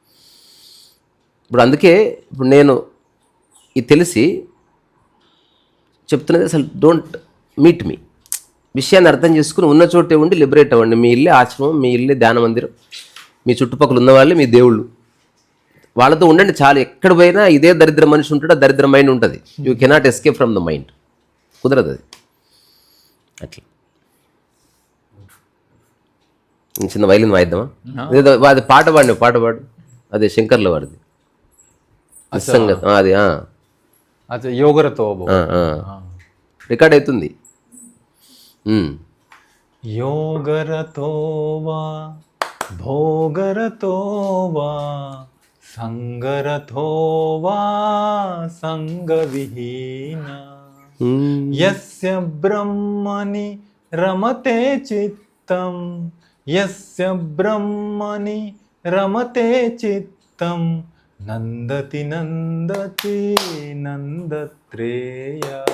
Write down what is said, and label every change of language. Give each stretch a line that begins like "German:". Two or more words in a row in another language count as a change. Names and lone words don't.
Telugu: ఇప్పుడు అందుకే ఇప్పుడు నేను ఇది తెలిసి చెప్తున్నది, అసలు
English: don't meet me.
Telugu: విషయాన్ని అర్థం చేసుకుని ఉన్న చోటే ఉండి లిబరేట్ అవ్వండి. మీ ఇల్లే ఆశ్రమం, మీ ఇల్లే ధ్యాన మందిరం, మీ చుట్టుపక్కల ఉన్న వాళ్ళే మీ దేవుళ్ళు. వాళ్ళతో ఉండండి చాలు. ఎక్కడ పోయినా ఇదే దరిద్ర మనిషి ఉంటాడు, దరిద్ర మైండ్ ఉంటుంది.
English: you cannot escape from the mind.
Telugu: కుదరదు అది. అట్లా చిన్న వైలిన్ వాయిద్దామా? అది పాట పాడు. అదే శంకర్ల వాడిది నిస్సంగం. అది
Sanskrit: యోగరతో
Telugu: రికార్డ్ అవుతుంది.
Sanskrit: योगरतो वा भोगरतो वा संगरतो वा संगविहीना यस्य ब्रह्मणि रमते चित्तं यस्य ब्रह्मणि रमते चित्तं नन्दति नन्दति नन्दत्रेय